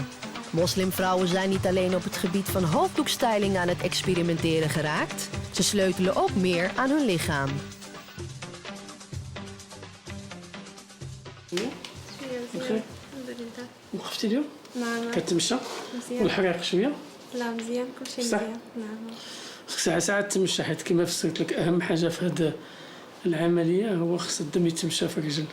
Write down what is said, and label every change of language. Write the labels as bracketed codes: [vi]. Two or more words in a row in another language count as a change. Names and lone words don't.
[nl] Moslimvrouwen zijn niet alleen op het gebied van hoofddoekstyling aan het experimenteren geraakt. Ze sleutelen ook meer aan hun lichaam. [ar] وقفتي اليوم؟ نعم. كتمشى؟ والحريق شويه؟ لا مزيان كلشي مزيان. نعم. خصك ساعات تمشى حيت كما فسرت لك اهم حاجه في هذه العمليه هو خص الدم يتمشى في الرجل.